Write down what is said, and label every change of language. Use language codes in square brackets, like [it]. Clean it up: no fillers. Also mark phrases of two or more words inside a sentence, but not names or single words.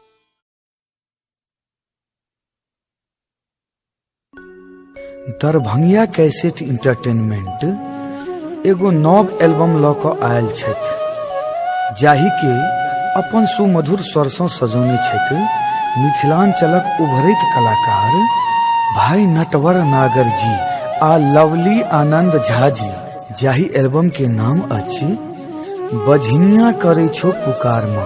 [mai] दरभंगिया कैसेट इंटरटेनमेंट एगो नव एल्बम लऽ कऽ आयल छथि, जाहि के अपन सुमधुर स्वरसँ सजौने छथि मिथिलांचलक उभरैत कलाकार भाई नटवर नागर जी आ लवली आनंद झा जी, जाहि एल्बम के नाम अछि बझनिया करे छो पुकार माँ।